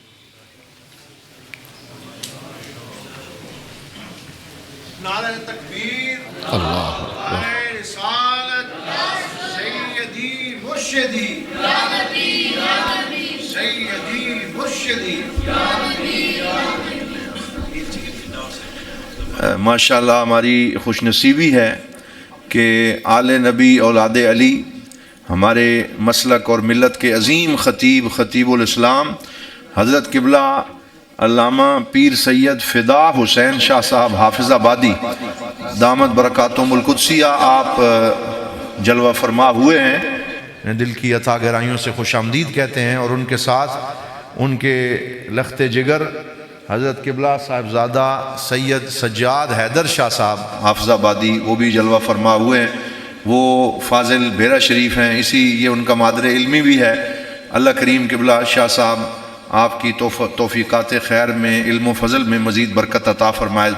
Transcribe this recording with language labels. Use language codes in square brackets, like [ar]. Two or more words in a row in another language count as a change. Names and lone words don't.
[ur] نعرہ تکبیر، اللہ نعرہ رسالت، [ar] سیدی مرشدی، سیدی مرشدی، [ur] ماشاءاللہ ہماری خوش نصیبی ہے کہ آلِ نبی اولادِ علی ہمارے مسلک اور ملت کے عظیم خطیب خطیب الاسلام حضرت قبلہ علامہ پیر سید فدا حسین شاہ صاحب حافظ‌آبادی [ar] دامت برکاتہم القدسیہ [ur] آپ جلوہ فرما ہوئے ہیں. دل کی عطا گہرائیوں سے خوش آمدید کہتے ہیں اور ان کے ساتھ ان کے لختِ جگر حضرت قبلہ صاحبزادہ سید سجاد حیدر شاہ صاحب حافظ‌آبادی وہ بھی جلوہ فرما ہوئے ہیں. وہ فاضل بھیرہ شریف ہیں، اسی یہ ان کا مادرِ علمی بھی ہے. اللہ کریم قبلہ شاہ صاحب آپ کی توفیقات خیر میں علم و فضل میں مزید برکت عطا فرمائے.